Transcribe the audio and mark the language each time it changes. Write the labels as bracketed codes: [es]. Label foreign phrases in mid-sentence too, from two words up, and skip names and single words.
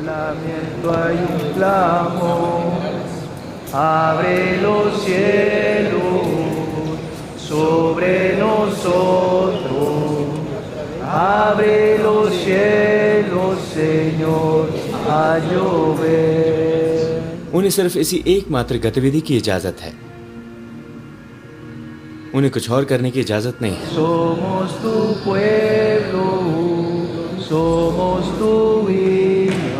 [es] pensamiento hay un clamor. Abre los cielos sobre nosotros. Abre los cielos, Señor, a llover. [hi] उन्हें सिर्फ इसी एकमात्र गतिविधि की इजाजत है, उन्हें कुछ और करने की इजाजत नहीं है। [es] Somos tu pueblo, somos tu viña.